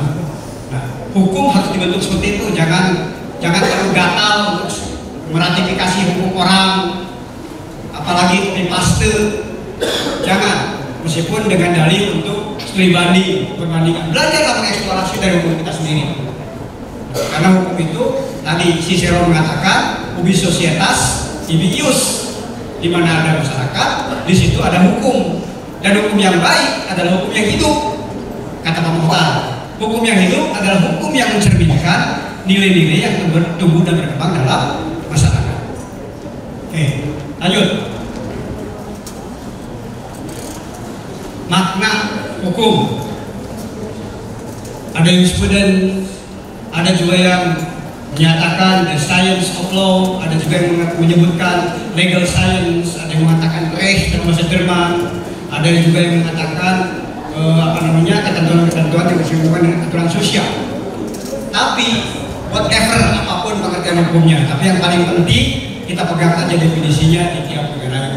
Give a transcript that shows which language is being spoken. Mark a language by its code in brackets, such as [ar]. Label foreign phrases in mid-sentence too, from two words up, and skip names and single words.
[id] Nah, hukum harus dibentuk seperti itu. Jangan terlalu gatal untuk meratifikasi hukum orang, apalagi [en] copy paste. [id] Jangan, meskipun dengan dalih untuk studi banding, perbandingan. Belajarlah mengeksplorasi dari hukum kita sendiri. Karena hukum itu tadi Cicero mengatakan [la] ubi societas ibi ius, [id] di mana ada masyarakat, di situ ada hukum. Dan hukum yang baik adalah hukum yang hidup. Kata Pak Mokhtar, hukum yang hidup adalah hukum yang mencerminkan nilai-nilai yang tumbuh dan berkembang dalam masyarakat. Oke, lanjut. Makna hukum. Ada yang student, ada juga yang menyatakan [en] the science of law, [id] ada juga yang menyebutkan [en] legal science, [id] ada yang mengatakan Recht dalam bahasa Jerman, ada yang juga yang mengatakan ketentuan-ketentuan yang bersinggungan dengan aturan sosial. Tapi whatever apapun pengertian hukumnya, tapi yang paling penting kita pegang aja definisinya di tiap negara.